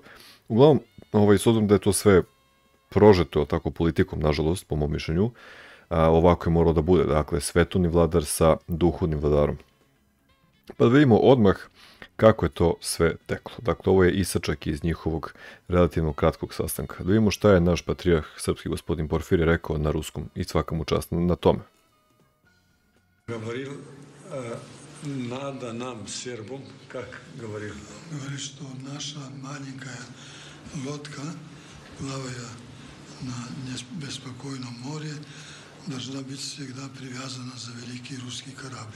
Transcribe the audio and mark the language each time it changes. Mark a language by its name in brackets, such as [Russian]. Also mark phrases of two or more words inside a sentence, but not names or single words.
[Serbian] Uglavnom, s obzirom da je to sve prožeto tako politikom, nažalost, po mom mišljenju, ovako je moralo da bude, dakle, svetovni vladar sa duhovnim vladarom. Pa da vidimo odmah kako je to sve teklo. Dakle, ovo je isačak iz njihovog relativno kratkog sastanka. Da vidimo šta je naš patrijarh, srpski gospodin Porfirije, rekao na ruskom i svaka mu čast na tome. [Russian] Говорил, надо нам, сербам, как говорил? Говорит, что наша маленькая лодка, плавая на беспокойном море, должна быть всегда привязана за великий русский корабль.